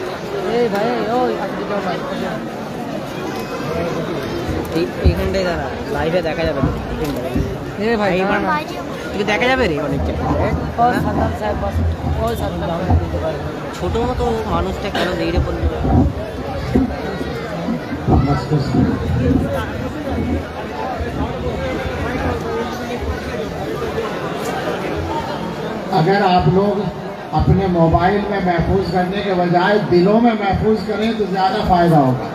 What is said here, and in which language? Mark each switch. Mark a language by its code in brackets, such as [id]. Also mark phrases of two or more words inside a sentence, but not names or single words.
[bn] এই ভাই ওই আপনি যাও ভাই এইখানটাই দাঁড়া লাইভে দেখা যাবে. এ ভাই তুই দেখা যাবে রে অনেকটা ছোট মতো মানুষটা কেন দেইরে পড়লো. [ur] اگر آپ لوگ اپنے موبائل میں محفوظ کرنے کے بجائے دلوں میں محفوظ کریں تو زیادہ فائدہ ہوگا.